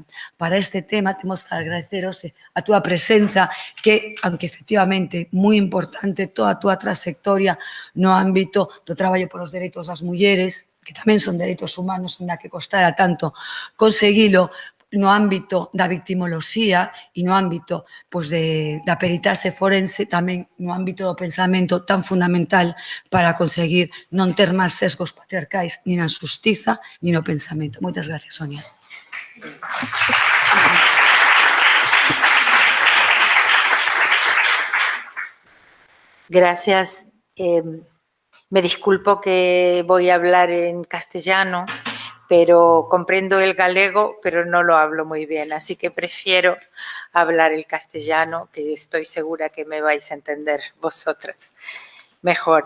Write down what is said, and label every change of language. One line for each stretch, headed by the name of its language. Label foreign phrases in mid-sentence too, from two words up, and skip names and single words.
Galician: Para este tema temos que agradeceros a túa presenza que, aunque efectivamente moi importante toda a túa trayectoria no ámbito do traballo polos dereitos das mulleres, que tamén son dereitos humanos, na que costara tanto conseguilo, no ámbito da victimoloxía e no ámbito pois, da peritaxe forense, tamén no ámbito do pensamento tan fundamental para conseguir non ter máis sesgos patriarcais ni na xustiza ni no pensamento. Moitas gracias, Sonia.
Spanish: Gracias. Me disculpo que voy a hablar en castellano, pero comprendo el galego, pero no lo hablo muy bien, así que prefiero hablar el castellano, que estoy segura que me vais a entender vosotras mejor.